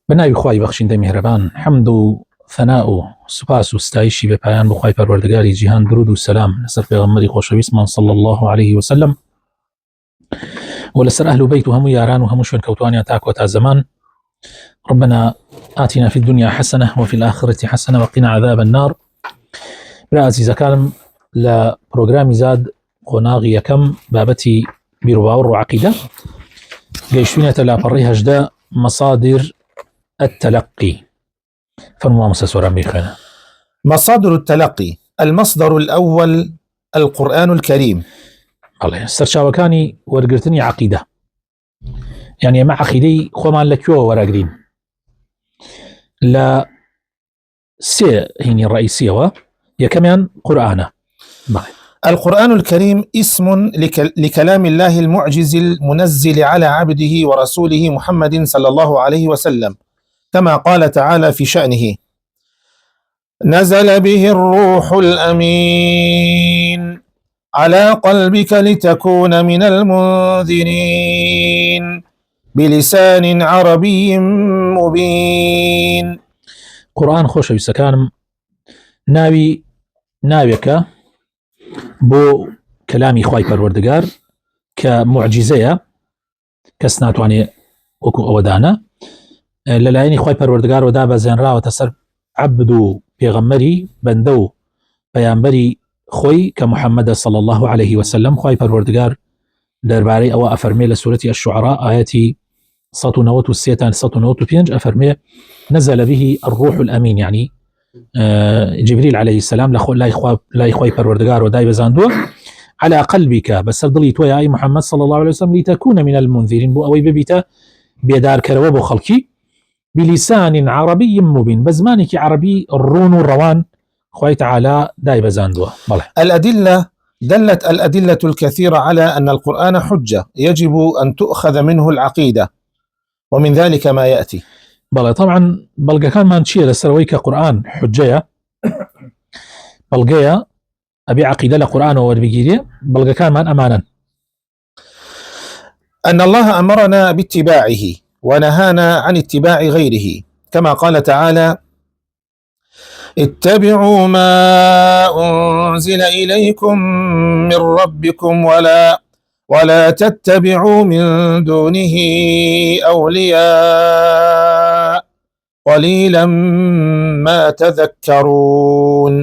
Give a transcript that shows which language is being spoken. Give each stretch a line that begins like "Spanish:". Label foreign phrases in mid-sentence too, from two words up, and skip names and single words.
Central Kurdish: بناوی خوای بەخشندەی میهرەبان حەمد و ثەنا و سوپاس و ستایشی بە پایان بخوای پەروەردگاری جیهان، درود و سەلام لەسەر پێغەمبەری خۆشەویستمان
Arabic: صلی الله عليه وسلم
Central Kurdish: و لەسەر ئەهل و بەیت و هەموو یاران و هەموو شوێن کەوتوانیان تا کۆتا زەمان.
Arabic: ربنا آتنا في الدنيا حسنة وفي الآخرة حسنة وقنا عذاب النار.
Central Kurdish: برا عزیزەکانم لە پرۆگرامی زاد قۆناغی یەکەم بابەتی بیرروباوەڕ و عەقیدە گەیشتوینەتە لاپەڕی 18
Arabic: مصادر التلقي. فرموا مسسورا بيخنا. مصادر التلقي: المصدر الأول القرآن الكريم.
Central Kurdish: الله سرچاوەکانی وەرگرتنی عەقیدە، يعني مع عەقیدەی خۆمان لە کوێوە وەرەگرین لە سێ هینی ڕئیسیەوە. یەکەمیان قورآنە.
Arabic: القرآن الكريم اسم لكلام الله المعجز المنزل على عبده ورسوله محمد صلى الله عليه وسلم، كما قال تعالى في شأنه: نزل به الروح الأمين على قلبك لتكون من المنذرين بلسان عربي مبين.
Central Kurdish: قرآن خۆشەویستەکانم ناوێکە بۆ کەلامی خوای پەروەردگار کە معجزەیە، کەس ناتوانێت وەکو ئەوەدانە لەلایەنی خوای پەروەردگارەوە دابەزێنراوەتە سەر عەبد و پێغەمبەری بەندە و پەیامبەری خۆی کە محەممەدە
Arabic: صلی الله عليه وسلم.
Central Kurdish: خوای پەروەردگار دەربارەی ئەوە ئەفەرمێ لە سورەتی الشعراء ئاەتی 193 تا 195 ئەفەرمێ:
Arabic: نزل به الروح الأمين، يعني جبريل عليه السلام
Central Kurdish: لای خوای پەروەردگارەوە دایبەزاندووە
Arabic: على قلبك،
Central Kurdish: بەسەر دڵی تۆ ئای محەممەد
Arabic: صلی الله عليه وسلم، لتكون من المنذرين،
Central Kurdish: بۆ ئەوەی ببیتە بێدارکەرەوە بۆ خەڵکی،
Arabic: بلسان عربي مبين،
Central Kurdish: بزمانێکی عربی ڕوون و ڕەوان خوای تعالى دایبەزاندووە.
Arabic: دلت الأدلة الكثيرة على أن القرآن حجة يجب أن تؤخذ منه العقيدة، ومن ذلك ما يأتي.
Central Kurdish: طبعا بەڵگەکانمان چییە لەسەرەوەی کە قورآن حجەیە، بەڵگەیە ئەبێ عەقیدە لە قورآنەوە وەربگیرێ. بەڵگەکانمان ئەمانن:
Arabic: أن الله أمرنا باتباعه ونهانا عن اتباع غيره، كما قال تعالى: اتبعوا ما أنزل إليكم من ربكم ولا تتبعوا من دونه أولياء قليلا ما تذكرون.